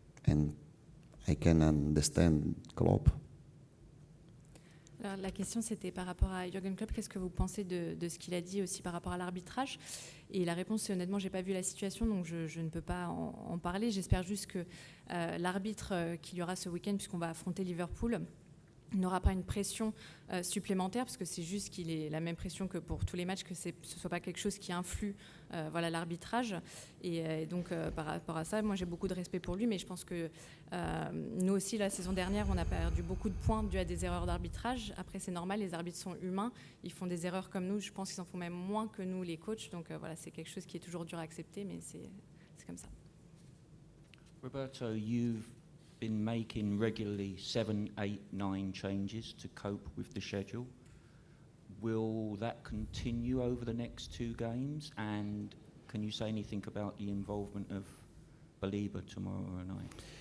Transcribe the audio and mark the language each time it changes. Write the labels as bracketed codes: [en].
[en] And I can understand Klopp. [fr] Alors, la question, c'était par rapport à Jürgen Klopp. Qu'est-ce que vous pensez de ce qu'il a dit aussi par rapport à l'arbitrage? Et la réponse, c'est honnêtement, je n'ai pas vu la situation, donc je ne peux pas en parler. J'espère juste que l'arbitre qu'il y aura ce week-end, puisqu'on va affronter Liverpool, n'aura pas une pression supplémentaire, parce que c'est juste qu'il ait la même pression que pour tous les matchs, que ce ne soit pas quelque chose qui influe l'arbitrage. Et donc, par rapport à ça, moi, j'ai beaucoup de respect pour lui, mais je pense que nous aussi, la saison dernière, on a perdu beaucoup de points dû à des erreurs d'arbitrage. Après, c'est normal, les arbitres sont humains, ils font des erreurs comme nous. Je pense qu'ils en font même moins que nous, les coachs. Donc, voilà, c'est quelque chose qui est toujours dur à accepter, mais c'est comme ça. [en] Roberto, you've been making regularly 7, 8, 9 changes to cope with the schedule. Will that continue over the next 2 games? And can you say anything about the involvement of Baleba tomorrow night?